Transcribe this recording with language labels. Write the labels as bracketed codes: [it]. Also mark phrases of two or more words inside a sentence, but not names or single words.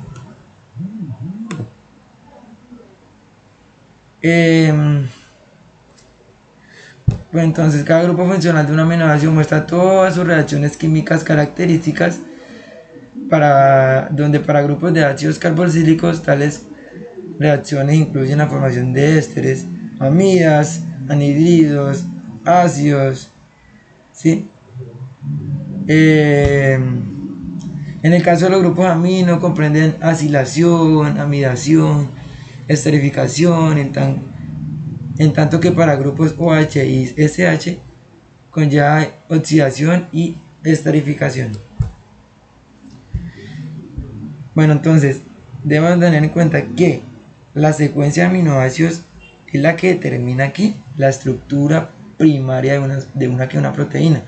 [es] Pues entonces cada grupo funcional de un aminoácido muestra todas sus reacciones químicas características donde para grupos de ácidos carboxílicos tales reacciones incluyen la formación de ésteres, amidas, anhídridos, ácidos, ¿sí? En el caso de los grupos amino comprenden acilación, amidación, esterificación, en tanto que para grupos OH y SH conlleva oxidación y esterificación. Bueno, entonces debemos tener en cuenta que la secuencia de aminoácidos es la que determina aquí la estructura primaria de una proteína.